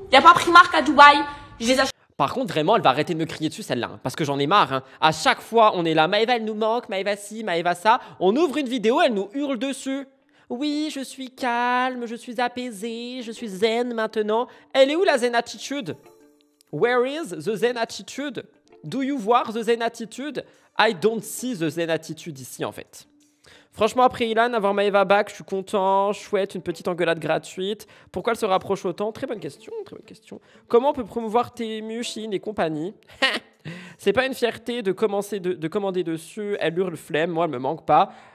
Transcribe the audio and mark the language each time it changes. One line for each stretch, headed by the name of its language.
French: Il n'y a pas Primark à Dubaï. Je les achète. Par contre, vraiment, elle va arrêter de me crier dessus, celle-là. Hein, parce que j'en ai marre. Hein. À chaque fois, on est là. Maëva, elle nous manque. Maëva, ci, Maëva, ça. On ouvre une vidéo, elle nous hurle dessus. Oui, je suis calme, je suis apaisée, je suis zen maintenant. Elle est où la zen attitude?
English: Where is the zen attitude? Do you voir the zen attitude? I don't see the zen attitude
French: ici, en fait. Franchement, après Ilan, avoir Maëva back, je suis content. Chouette, une petite engueulade gratuite. Pourquoi elle se rapproche autant? Très bonne question, très bonne question. Comment on peut promouvoir Temu, Shein et compagnie? C'est pas une fierté de commander dessus. Elle hurle flemme, moi, elle me manque pas.